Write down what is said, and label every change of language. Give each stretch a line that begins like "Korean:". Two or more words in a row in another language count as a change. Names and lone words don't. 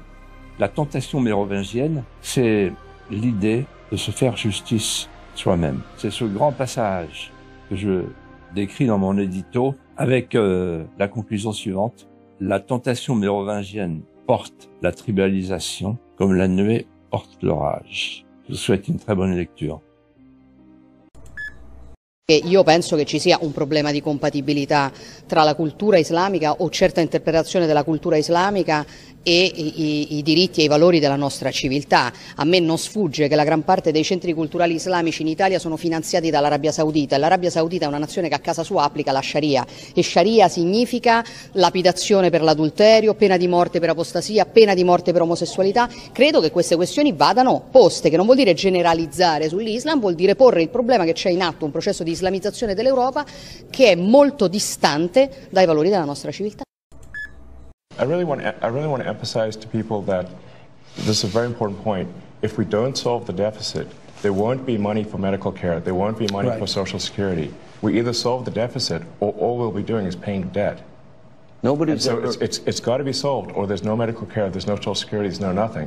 French: La tentation mérovingienne, c'est l'idée de se faire justice soi-même. C'est ce grand passage que je décris dans mon édito avec la conclusion suivante. La tentation mérovingienne porte la tribalisation comme la nuée porte l'orage. Je vous souhaite une très bonne lecture.
Italian: Io penso che ci sia un problema di compatibilità tra la cultura islamica o certa interpretazione della cultura islamica e i diritti e i valori della nostra civiltà. A me non sfugge che la gran parte dei centri culturali islamici in Italia sono finanziati dall'Arabia Saudita e l'Arabia Saudita è una nazione che a casa sua applica la Sharia e Sharia significa lapidazione per l'adulterio, pena di morte per apostasia, pena di morte per omosessualità. Credo che queste questioni vadano poste, che non vuol dire generalizzare sull'Islam, vuol dire porre il problema che c'è in atto un processo di islamizzazione dell'Europa che è molto distante dai valori della nostra civiltà.
English: I really want to emphasize to people that this is a very important point. If we don't solve the deficit, there won't be money for medical care. There won't be money for Social Security. We either solve the deficit, or all we'll be doing is paying debt. It's got to be solved, or there's no medical care, there's no Social Security, there's no nothing.